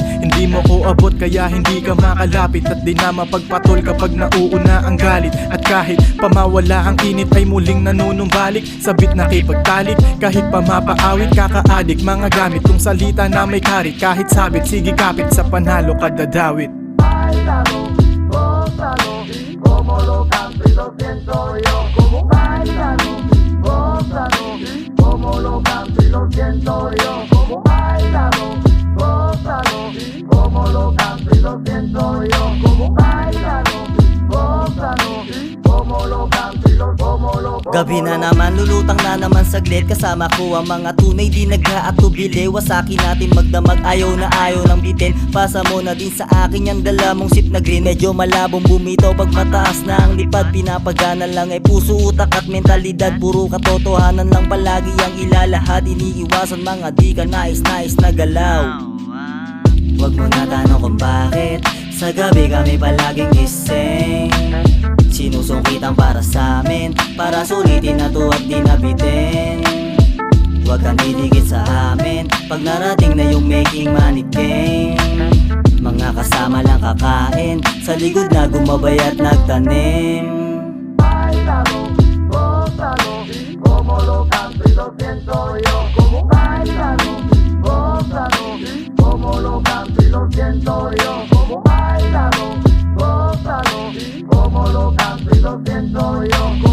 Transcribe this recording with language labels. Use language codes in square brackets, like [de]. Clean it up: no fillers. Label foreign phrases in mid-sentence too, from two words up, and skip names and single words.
[tl] Hindi mo ko abot kaya hindi ka makalapit. At di na mapagpatol kapag nauuna ang galit. At kahit pamawala ang init ay muling nanunumbalik. Sabit na kipagtalik, kahit pa mapaawit. Kakaadik mga gamit kung salita na may karit. Kahit sabit, sige kapit sa panalo kadadawit. [es] báilalo, gózalo, como lo canto y lo siento yo, como báilalo, gózalo, como lo canto y lo siento yo, como báilalo, gózalo, como lo canto y lo siento yo, como báilalo, gózalo, como lo canto y lo [tl] Gabi na naman, lulutang na naman saglit. Kasama ko ang mga tunay di nag-aatubili. Wasaki natin magdamag, ayaw na ayaw ng bitin. Pasa mo na din sa akin yung dala mong sip na green. Medyo malabong bumitaw pag mataas na ang lipad. Pinapagana lang ay puso, utak at mentalidad. Puro katotohanan lang palagi ang ilalahad. Iniiwasan mga di ka nais-nais na galaw. Huwag mo na tanong kung bakit sa gabi kami palaging gising. Sinusungkitan para sa amin, para sulitin na to at di nabitin. Huwag kang didikit sa amin pag narating na yung [en] making money game. [tl] Mga kasama lang kakain, sa likod na gumabay at nagtanim. [es] Báilalo, gózalo, como lo canto y lo siento yo, como báilalo, gózalo, como lo canto y lo siento yo, como báilalo, gózalo, como lo canto y lo siento yo.